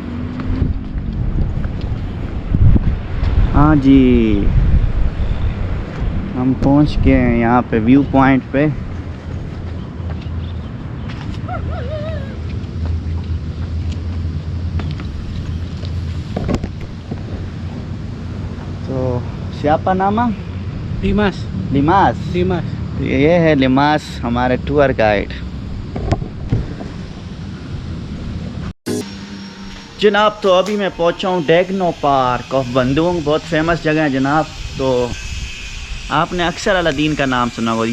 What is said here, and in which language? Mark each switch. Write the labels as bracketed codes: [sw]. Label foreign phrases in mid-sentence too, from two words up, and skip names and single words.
[hi] हाँ जी, हम पहुंच गए हैं यहाँ पे [en] view point [hi] पे। [id] तो siapa nama? Dimas. [hi] लिमास। [id] Dimas. [hi] ये है लिमास, हमारे टूर गाइड। जनाब तो अभी मैं पहुंचा हूँ डेगनो पार्क ऑफ बंदोंग, बहुत फेमस जगह है जनाब। तो आपने अक्सर अलादीन का नाम सुना होगा।